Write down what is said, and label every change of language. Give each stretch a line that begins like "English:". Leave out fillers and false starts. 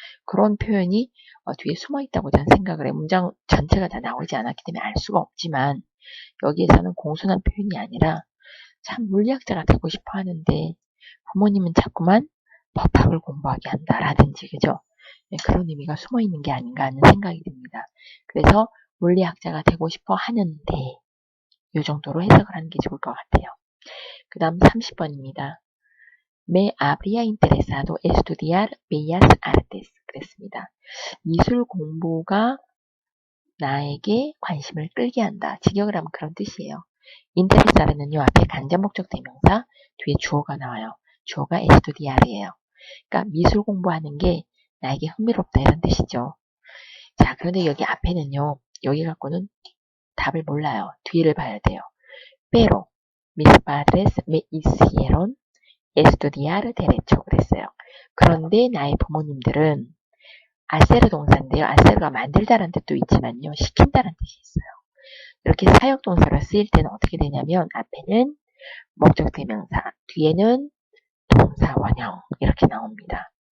Korean: 그런 표현이 뒤에 숨어 있다고 저는 생각을 해요. 문장 전체가 다 나오지 않았기 때문에 알 수가 없지만 여기에서는 공손한 표현이 아니라 참 물리학자가 되고 싶어 하는데 부모님은 자꾸만 법학을 공부하게 한다라든지 그죠. 네, 그런 의미가 숨어 있는 게 아닌가 하는 생각이 듭니다. 그래서 물리학자가 되고 싶어 하는데 이 정도로 해석을 하는 게 좋을 것 같아요. 그 다음 30번입니다.
Spanish: Me habría interesado estudiar bellas artes.
Korean: 그랬습니다. 미술 공부가 나에게 관심을 끌게 한다. 직역을 하면 그런 뜻이에요. interesa는요 앞에 간접 목적 대명사 뒤에 주어가 나와요. 주어가 estudiar이에요. 그러니까 미술 공부하는 게 나에게 흥미롭다 이런 뜻이죠. 자, 그런데 여기 앞에는요. 여기 갖고는 답을 몰라요. 뒤를 봐야 돼요.
Spanish: Pero mis padres me hicieron estudiar derecho
Korean: 그랬어요. 그런데 나의 부모님들은 하세르 동사인데요. 하세르가 만들다라는 뜻도 있지만요. 시킨다라는 뜻이 있어요. 이렇게 사역 동사로 쓰일 때는 어떻게 되냐면 앞에는 목적 대명사, 뒤에는 동사 원형 이렇게 나옵니다.